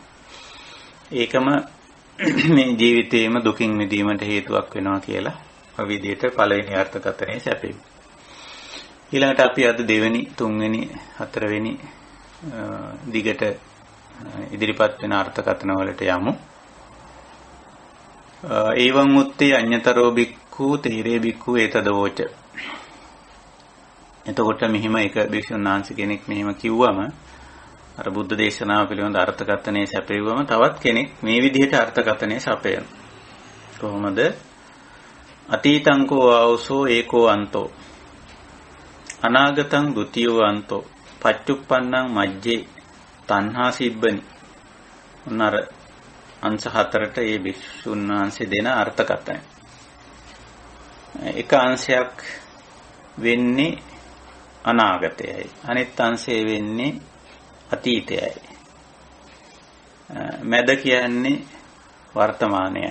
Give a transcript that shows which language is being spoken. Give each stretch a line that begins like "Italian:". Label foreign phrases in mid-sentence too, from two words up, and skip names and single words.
Sinhala: ඒකම මේ ජීවිතේම දුකින් මිදීමට හේතුවක් වෙනවා කියලා ඔය විදිහට පළවෙනි අර්ථකථනයේ සැපේ. ඊළඟට අපි අද දෙවෙනි, තුන්වෙනි, හතරවෙනි දිගට ඉදිරිපත් වෙන අර්ථකථන වලට යමු.
Pali: ඒවං උත්තේ අඤ්ඤතරෝ බික්ඛු තේරේ බික්ඛු ඒතදවෝච.
Sinhala: එතකොට මෙහිම එක භික්ෂුන් වහන්සේ කෙනෙක් මෙහිම කිව්වම අර බුද්ධ දේශනාව පිළිබඳ අර්ථකථනයේ සැපෙව්වම තවත් කෙනෙක් මේ විදිහට අර්ථකථනයේ සපයන. කොහොමද?
Pali: අතීතං කෝ ආවසෝ ඒකෝ අන්තෝ අනාගතං ဒ ුතියෝ අන්තෝ පච්චුප්පන්නං මජ්ජේ තණ්හා සිබ්බනි.
Sinhala: උනර අංශ 4ට මේ භික්ෂුන් වහන්සේ දෙන අර්ථකථනය. එක අංශයක් වෙන්නේ අනාගතයයි. අනිත් අංශය වෙන්නේ අතීතයයි. මැද කියන්නේ වර්තමානයයි.